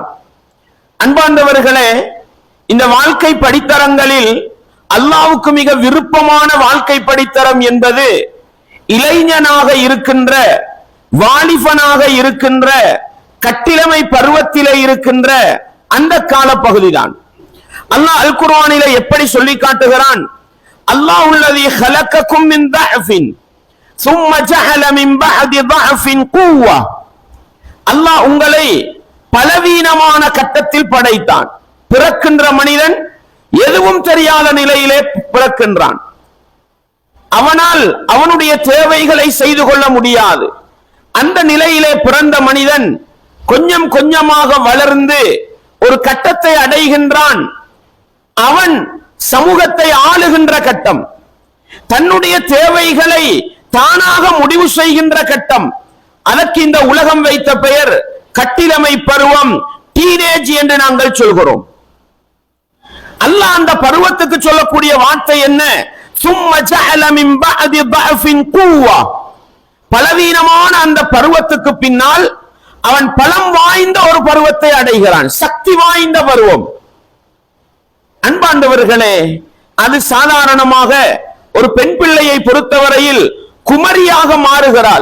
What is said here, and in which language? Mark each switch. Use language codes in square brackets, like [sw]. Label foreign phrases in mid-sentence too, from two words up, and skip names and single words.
[ta] அன்பார்ந்தவர்களே, இந்த வாழ்க்கை படித்தரங்களில் அல்லாஹ்வுக்கு மிக விருப்பமான வாழ்க்கை படித்தரம் என்பது இளைஞனாக இருக்கின்ற, வாலிபனாக இருக்கின்ற, கட்டிளமை பருவத்திலே இருக்கின்ற அந்த கால பகுதிதான். அல்லாஹ் அல் குர்ஆனிலே எப்படி சொல்லி காட்டுகிறான்? [ar] அல்லாஹுல்லதீ خلقكم من ضعف ثم جعل من بعد ضعف قوة. [ta] அல்லாஹ் உங்களை பலவீனமான கட்டத்தில் படைத்தான். பிறக்கின்ற மனிதன் எதுவும் தெரியாத நிலையிலே பிறக்கின்றான். அவனால் அவனுடைய தேவைகளை செய்து கொள்ள முடியாது. அந்த நிலையிலே பிறந்த மனிதன் கொஞ்சம் கொஞ்சமாக வளர்ந்து ஒரு கட்டத்தை அடைகின்றான். அவன் சமூகத்தை ஆளுகின்ற கட்டம், தன்னுடைய தேவைகளை தானாக முடிவு செய்கின்ற கட்டம். அதற்கு இந்த உலகம் வைத்த பெயர் கட்டிலமை பருவம், டீனேஜ் என்று நாங்கள் சொல்கிறோம். அல்லாஹ் அந்த பருவத்துக்கு சொல்லக்கூடிய வார்த்தை என்ன? [ar] ثم جعل من بعد ضعف قوة. [ta] பலவீனமான அந்த பருவத்துக்கு பின்னால் அவன் பலம் வாய்ந்த ஒரு பருவத்தை அடைகிறான், சக்தி வாய்ந்த பருவம். அன்பாண்டவர்களே, அது சாதாரணமாக ஒரு பெண் பிள்ளையை பொறுத்தவரையில் குமரியாக மாறுகிறாள்.